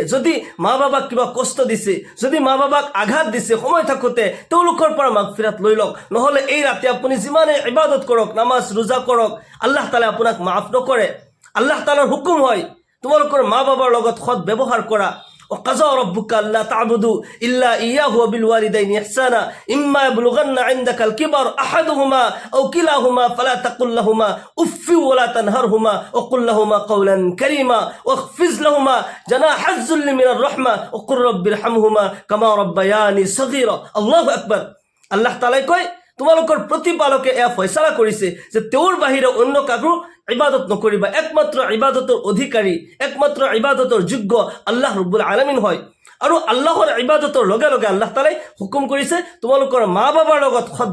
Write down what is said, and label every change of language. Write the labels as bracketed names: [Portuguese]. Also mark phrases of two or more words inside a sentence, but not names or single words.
[Assamese] যদি মা বাবাক কিবা কষ্ট দিছে, যদি মা বাবাক আঘাত দিছে, সময় থাকোঁতে তেওঁলোকৰ পৰা মাগফিৰাত লৈ লওক, নহ'লে এই ৰাতি আপুনি যিমানে ইবাদত কৰক, নামাজ ৰোজা কৰক, [Arabic] الله تعالى [Assamese] আপোনাক মাফ নকৰে। [Arabic] الله تعالى [Assamese] হুকুম হয় তোমালোকৰ মা বাবাৰ লগত সৎ ব্যৱহাৰ কৰা, [Arabic] وقضى ربك ألا تعبدوا إلا إياه وبالوالدين إحسانا إما يبلغن عندك الكبر أحدهما أو كلاهما فلا تقل لهما أف ولا تنهرهما وقل لهما قولا كريما واخفض لهما جناح الذل من الرحمة وقل رب ارحمهما كما ربياني صغيرا الله أكبر আল্লাহ [Assamese] তাআলাই কয় তোমালোকৰ প্ৰতিপালকে এয়া ফয়সালা কৰিছে যে তেওঁৰ বাহিৰে অন্য কাকো ইবাদত নকৰিবা একমাত্ৰ ইবাদতৰ অধিকাৰী একমাত্ৰ ইবাদতৰ যোগ্য [Arabic] الله رب العالمين [Assamese] হয় আৰু আল্লাহৰ ইবাদতৰ লগে লগে [Arabic] الله تعالى [Assamese] হুকুম কৰিছে তোমালোকৰ মা বাবাৰ লগত সৎ